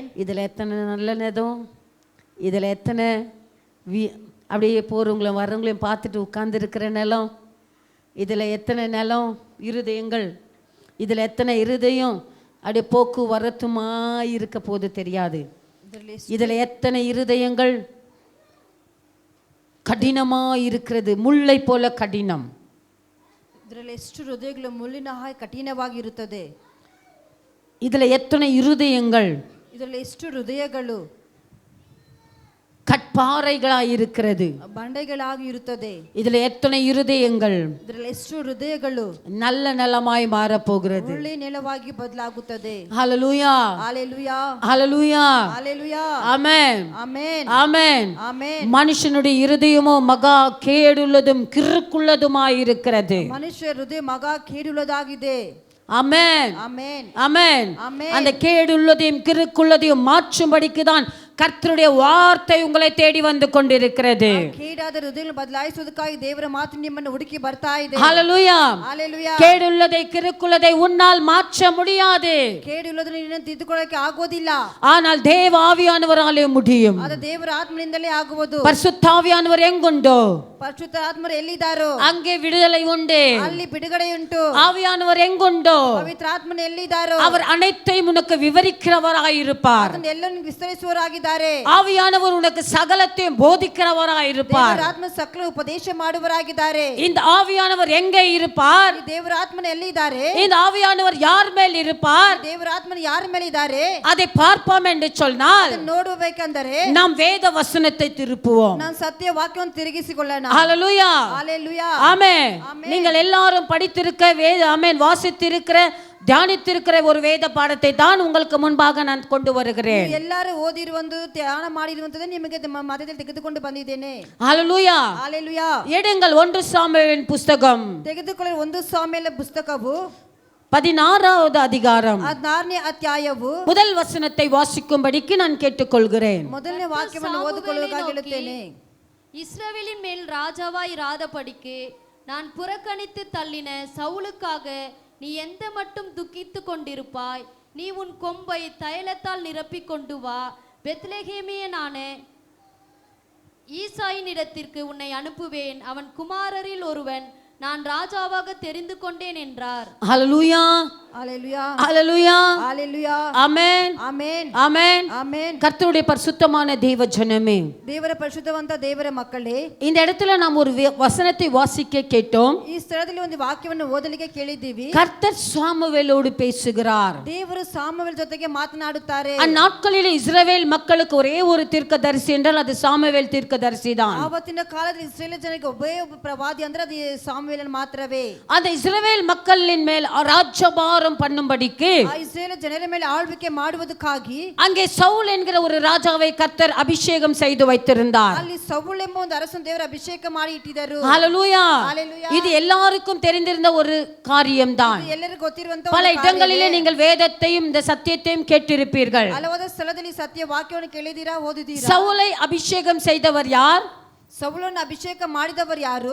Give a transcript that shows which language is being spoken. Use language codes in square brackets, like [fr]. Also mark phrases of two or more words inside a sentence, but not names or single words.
[ta] இதில் எத்தனை நல்ல நேதம், இதில் எத்தனை அப்படியே போகிறவங்களையும் வர்றவங்களையும் பார்த்துட்டு உட்கார்ந்துருக்கிற நிலம், இதில் எத்தனை நிலம் இருதயங்கள், இதில் எத்தனை இருதயம் அப்படியே போக்கு வரத்துமா இருக்க போது தெரியாது. இதில் எத்தனை இருதயங்கள் கடினமா இருக்கிறது, முல்லை போல கடினம். [kn] ಇದರಲ್ಲಿ ಎಷ್ಟು ಹೃದಯಗಳು ಮುಳ್ಳಿನ ಹಾಗೆ ಕಠಿಣವಾಗಿರುತ್ತದೆ. [ta] இதில் எத்தனை இருதயங்கள் [kn] ಇದರಲ್ಲಿ ಎಷ್ಟು ಹೃದಯಗಳು [ta] கற்பாறைகளாய் இருக்கிறது. [kn] ಬಂಡೆಗಳಾಗಿ ಇರುತ್ತದೆ. [ta] இதில் எத்தனை இருதயங்கள் [kn] ಇದರಲ್ಲಿ ಎಷ್ಟು ಹೃದಯಗಳು [ta] நல்ல நிலமாய் மாறப்போகிறது. [kn] ಒಳ್ಳೆ ನೆಲವಾಗಿ ಬದಲಾಗುತ್ತದೆ. [ta] ஹல்லேலூயா, ஹalleluya, ஹல்லேலூயா, ஹalleluya. ஆமென், ஆமென், ஆமென், ஆமென். மனுஷனுடைய இருதயமோ மகா கேடுள்ளதும் கிறுக்குள்ளதுமாய் இருக்கிறது. [kn] ಮನುಷ್ಯ ಹೃದಯ ಮಗ ಕೇಡುಳ್ಳದಾಗಿದೆ. [ta] ஆமென், ஆமென், ஆமென். ஆமென். அந்த கேடுள்ளதையும் கிறுக்குள்ளதையும் மாற்றும்படிக்கு தான் கர்த்தருடைய வார்த்தை உங்களை தேடி வந்து கொண்டிருக்கிறது. [kn] ಕೇಡಾದ ಹೃದಯಗಳನ್ನು ಬದಲಾಯಿಸುವುದಕ್ಕಾಗಿ ದೇವರ ಮಾತು ನಿಮ್ಮನ್ನು ಹುಡುಕಿ ಬರ್ತಾ ಇದೆ. [ta] ஹல்லேலூயா, ஹalleluya. கேடுள்ளதை கிறுக்குள்ளதை உன்னால் மாற்ற முடியாது. [kn] ಕೇಡುಳ್ಳದನ್ನು ನಿನ್ನನ್ನು ತಿದ್ದುಕೊಳ್ಳಕ್ಕೆ ಆಗೋದಿಲ್ಲ. [ta] ஆனால் தேவ ஆவியானவராலே முடியும். [kn] ಅದು ದೇವರ ಆತ್ಮನಿಂದಲೇ ಆಗುವುದು. [ta] பரிசுத்தாவியானவர் எங்குண்டோ [kn] ಪರಿಶುದ್ಧ ಆತ್ಮರು ಎಲ್ಲಿದ್ದಾರೋ [ta] அங்கே விடுதலை உண்டு. [kn] ಅಲ್ಲಿ ಬಿಡುಗಡೆ ಉಂಟು. [ta] ஆவியானவர் எங்குண்டோ [kn] ಪವಿತ್ರ ಆತ್ಮನು ಎಲ್ಲಿದ್ದಾರೋ [ta] அவர் அனைத்தையும் உனக்கு விவரிக்கிறவராயிருப்பார். [kn] ಅದನ್ನು ಎಲ್ಲವನ್ನು ವಿಸ್ತರಿಸುವವರಾಗಿದ್ದಾರೆ. [ta] ஆவியானவர் உனக்கு சகலத்தையும் போதிக்கிறவராயிருப்பார். [kn] ದೇವರ ಆತ್ಮ ಸಕಲ ಉಪದೇಶ ಮಾಡುವವರಾಗಿದ್ದಾರೆ. [ta] இந்த ஆவியானவர் எங்கே இருப்பார்? [kn] ಈ ದೇವರ ಆತ್ಮನು ಎಲ್ಲಿದ್ದಾರೆ? [ta] இந்த ஆவியானவர் யார் மேல் இருப்பார்? [kn] ದೇವರ ಆತ್ಮನು ಯಾರ ಮೇಲೆ ಇದ್ದಾರೆ? [ta] அதை பார்ப்போம் என்று சொன்னால் [kn] ಅದನ್ನು ನೋಡಬೇಕೆಂದರೆ [ta] நாம் வேத வசனத்தை திருப்புவோம். [kn] ನಾನು ಸತ್ಯ ವಾಕ್ಯವನ್ನು ತಿರುಗಿಸಿಕೊಳ್ಳೋಣ. [ta] ஹல்லேலூயா, ஹalleluya. ஆமென். நீங்கள் எல்லாரும் படித்திருக்க வேத ஆமென் வாசித்திருக்கிற தியானித்திருக்கிற ஒரு வேத பாடத்தை தான் உங்களுக்கு முன்பாக நான் கொண்டு வருகிறேன். [kn] ಎಲ್ಲರೂ ಓದಿರುವಂತ ಧ್ಯಾನ ಮಾಡಿರುವಂತದ್ದು ನಿಮಗೆ ಮಧ್ಯದಲ್ಲಿ ತೆಗೆದುಕೊಂಡು ಬಂದಿದ್ದೇನೆ. [ta] ஹல்லேலூயா, ஹalleluya. எடுங்கள் 1 சாமுவேலின் புத்தகம் [kn] ತೆಗೆದುಕೊಳ್ಳಿ 1 ಸಾಮುವೇಲ ಪುಸ್ತಕವು [ta] 16வது அதிகாரம் [kn] 16ನೇ ಅಧ್ಯಾಯವು [ta] முதல் வசனத்தை வாசிக்கும்படிக்கு நான் கேட்டுக்கொள்கிறேன். [kn] ಮೊದಲನೇ ವಾಕ್ಯವನ್ನು ಓದಿಕೊಳ್ಳುವುದಕ್ಕಾಗಿ ಹೇಳುತ್ತೇನೆ. [ta] இஸ்ரவேலின் மேல் ராஜாவாய் இராதபடிக்கு நான் புறக்கணித்து தள்ளின சவுலுக்காக நீ எந்த மட்டும் துக்கித்து கொண்டிருப்பாய்? நீ உன் கொம்பை தைலத்தால் நிரப்பிக் கொண்டு வா. பெத்லெகேமியனான ஈசாயின் இடத்திற்கு உன்னை அனுப்புவேன். அவன் குமாரரில் ஒருவன் நான் ராஜாவாக தெரிந்து கொண்டேன் என்றார். ஹல்லேலூயா, ஹalleluya, ஹல்லேலூயா, ஹalleluya. ஆமென், ஆமென், ஆமென், ஆமென். கர்த்தருடைய பரிசுத்தமான தேவ ஜனமே, [kn] ದೇವರ ಪರಿಶುದ್ಧವಂತ ದೇವರ ಮಕ್ಕಳೇ, [ta] இந்த இடத்துல நாம் ஒரு வசனத்தை வாசிக்க கேட்டோம். [kn] ಈ ಸ್ಥಳದಲ್ಲಿ ಒಂದು ವಾಕ್ಯವನ್ನು ಓದಲಿಕ್ಕೆ ಕೇಳಿದ್ದೀವಿ. [ta] கர்த்தர் சாமுவேலோடு பேசுகிறார். [kn] ದೇವರು ಸಾಮುವೇಲ ಜೊತೆಗೆ ಮಾತನಾಡುತ್ತಾರೆ. [ta] அந்நாட்களில் இஸ்ரவேல் மக்களுக்கு ஒரே ஒரு தீர்க்கதரிசி என்றால் அது சாமுவேல் தீர்க்கதரிசி தான். [kn] ಆವತ್ತಿನ ಕಾಲದಲ್ಲಿ ಇಸ್ರೇಲ್ ಜನರಿಗೆ ಒಬ್ಬೇ ಒಬ್ಬ ಪ್ರವಾದಿ ಅಂದ್ರೆ ಅದು ಸಾಮುವೇಲನ್ ಮಾತ್ರವೇ. [ta] அந்த இஸ்ரவேல் மக்களின் மேல் ராஜ்யபாரம் பண்ணும்படிக்கு [kn] ಆ ಇಸ್ರೇಲ್ ಜನರ ಮೇಲೆ ಆಳ್ವಿಕೆ ಮಾಡುವುದಕ್ಕಾಗಿ [ta] அங்கே சவுல் என்கிற ஒரு ராஜாவை கர்த்தர் அபிஷேகம் செய்து வைத்திருந்தார். [kn] ಅಲ್ಲಿ ಸೌಲ್ ಎಂಬ ಒಂದು ಅರಸನ ದೇವರು ಅಭಿಷೇಕ ಮಾಡಿ ಇಟ್ಟಿದ್ದರು. [ta] ஹல்லேலூயா, ஹalleluya. இது எல்லாருக்கும் தெரிந்திருந்த ஒரு காரியம்தான். [kn] ಎಲ್ಲರಿಗೂ ಗೊತ್ತಿರುವಂತ [ta] பல இடங்களிலே நீங்கள் வேதத்தையும் இந்த சத்தியத்தையும் கேட்டிருப்பீர்கள். [kn] ಹಲವಾದ ಸ್ಥಳದಲ್ಲಿ ಸತ್ಯ ವಾಕ್ಯವನ್ನು ಕೇಳಿದೀರಾ, ಓದಿದೀರಾ. [ta] சவுலை அபிஷேகம் செய்தவர் யார்? [kn] ಸೌಲನ್ನು ಅಭಿಷೇಕ ಮಾಡಿದವರು ಯಾರು?